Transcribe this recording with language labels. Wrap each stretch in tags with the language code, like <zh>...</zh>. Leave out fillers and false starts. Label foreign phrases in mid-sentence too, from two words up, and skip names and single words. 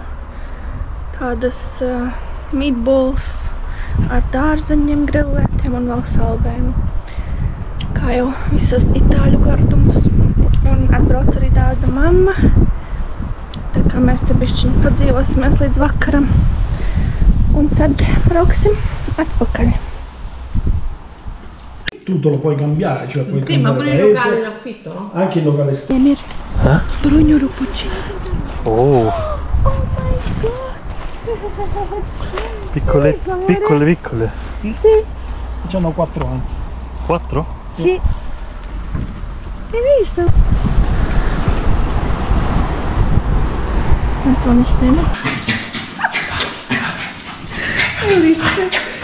<lv>Tādas meatballs ar dārzeņiem grilētiem un vēl saldējumu. Kā jau visas itāļu gardumus. Un atbrauc arī Dāvida mamma. Tā kā mēs te bišķiņ padzīvosimies līdz vakaram. Un tad brauksim atpakaļ.</lv> <it>Tutto lo puoi cambiare, cioè puoi Sì, ma pure cambiare il paese, locale in affitto, no? anche il locale stesso.</it> <lv>Ir bruņu rupučiņi. Oh,</lv> <en>Oh my god!</en> <it>piccole, piccole, piccole. Hanno 4 anni. 4? Sì. Hai visto? Questo non spero. Hai visto?</it>